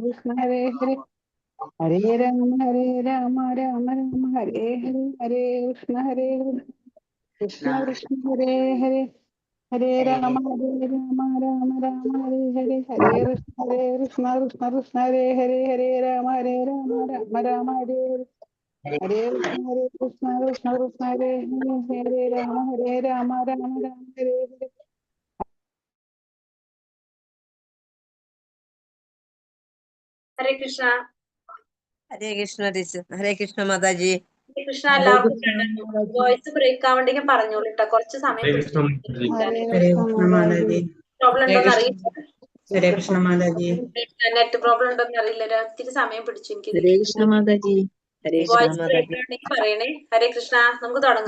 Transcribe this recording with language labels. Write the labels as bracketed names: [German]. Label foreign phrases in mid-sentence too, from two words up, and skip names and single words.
[Sanskrit] Krishna Hare Hare Hare Rama Rama Rama Hare Hare Hare Krishna Hare Hare Krishna Krishna Hare Hare Hare Rama Rama Rama Hare Hare Hare Krishna Krishna Krishna Hare Hare Hare Rama Rama Rama Hare Hare Hare Krishna Krishna Krishna Hare Hare Rama Rama Rama Hare Hare Hare Krishna. Hare Krishna teacher. Hare Krishna Mataji. [Malayalam] Hare Krishna എല്ലാവർക്കും [English] voice break [Malayalam] ആവണ്ടെങ്കിൽ പറഞ്ഞോളൂ കേട്ടോ, കുറച്ച് സമയം പ്രോബ്ലം ഉണ്ടോന്ന് അറിയില്ല. [English] net problem [Malayalam] ഉണ്ടോന്ന് അറിയില്ല, ഒത്തിരി സമയം പിടിച്ചു എനിക്ക്. [English] voice break [Malayalam] ആവണ്ടെങ്കിൽ പറയണേ. ഹരേ കൃഷ്ണ, നമുക്ക് തുടങ്ങാം.